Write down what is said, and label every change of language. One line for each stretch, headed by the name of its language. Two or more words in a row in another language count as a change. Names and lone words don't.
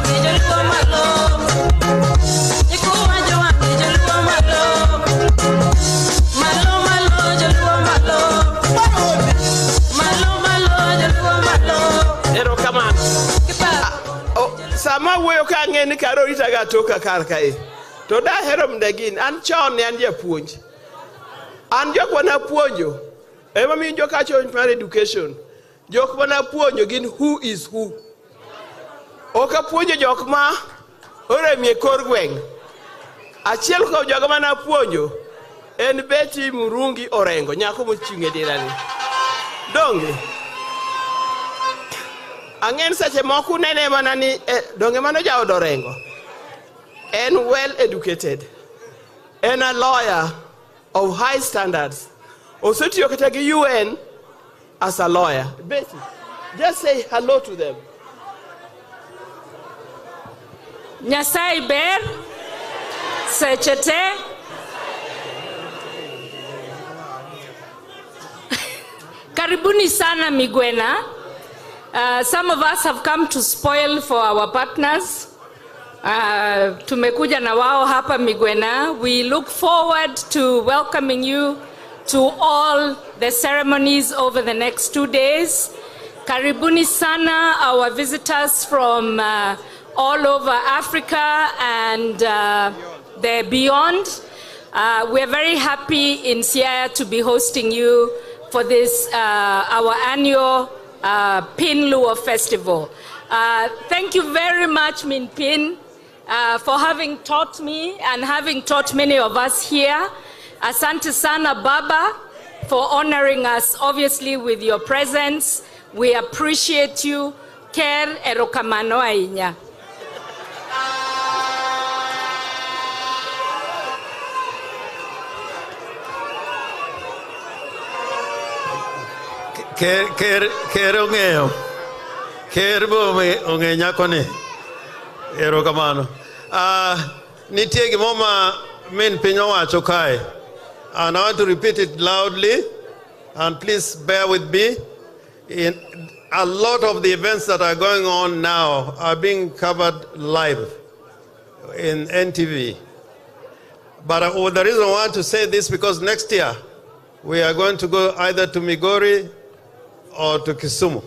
Luo (Kenya and Tanzania): Sama wuoyo ka ng'eni karo rita ga toka kar kae. To da hero mdegin, an chon ne an japuonj. An jok wana puonjo. Ema mi jok acho mar education. Jok wana puonjo gin
English: who is who.
Luo (Kenya and Tanzania): Oka puonjo jok ma oremie kor gweng'. Achiel kuom jok mana puonjo en Betty Murungi Orengo, nyako mochung' e dirani. Donge ang'en sache moko nene mana ni donge mano jaod Orengo.
English: En well educated. En a lawyer of high standards.
Luo (Kenya and Tanzania): Osetiyo kata gi UN
English: as a lawyer. Betty, just say hello to them.
Luo (Kenya and Tanzania): Nyasaye ber, sechete.
Swahili: Karibuni sana Migwena.
English: Some of us have come to spoil for our partners.
Swahili: Tumekuja na wao hapa Migwena.
English: We look forward to welcoming you to all the ceremonies over the next 2 days.
Swahili: Karibuni sana,
English: our visitors from all over Africa and the beyond. We're very happy in Siaya to be hosting you for this, our annual PIN Luo Festival. Thank you very much, Min Pin, for having taught me and having taught many of us here.
Swahili: Asante sana
English: Baba for honoring us, obviously, with your presence. We appreciate you.
Luo (Kenya and Tanzania): Ker erokamano ainya. Ker ong'eyo. Ker bo ong'e nyako ni. Erokamano. Nitie gimoma min piny owacho kae.
English: And I want to repeat it loudly. And please bear with me. A lot of the events that are going on now are being covered live in NTV. But the reason I want to say this because next year we are going to go either to Migori or to Kisumu.